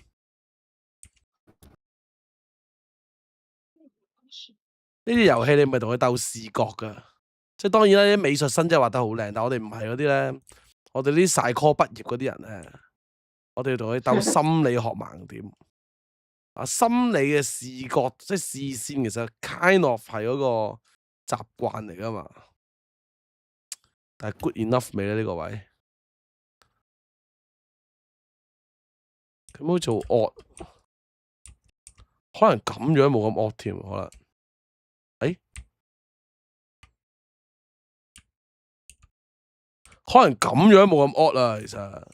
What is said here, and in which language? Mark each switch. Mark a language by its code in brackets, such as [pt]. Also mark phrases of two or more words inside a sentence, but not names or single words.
[yue] 呢啲遊戲你唔係同佢鬥視覺噶，即係當然啦，啲美術生真係畫得好靚，但我哋唔係嗰啲咧，我哋呢啲晒 call 畢業嗰啲人咧，我哋要同佢鬥心理學盲點。啊，心理嘅視覺即係視線，其實 [en] kind of [yue] 係嗰個習慣嚟噶嘛。但係 [en] good enough [yue] 未咧呢個位？佢冇做惡，可能咁樣冇咁惡添，可能。誒，可能咁樣冇咁惡啦，其實。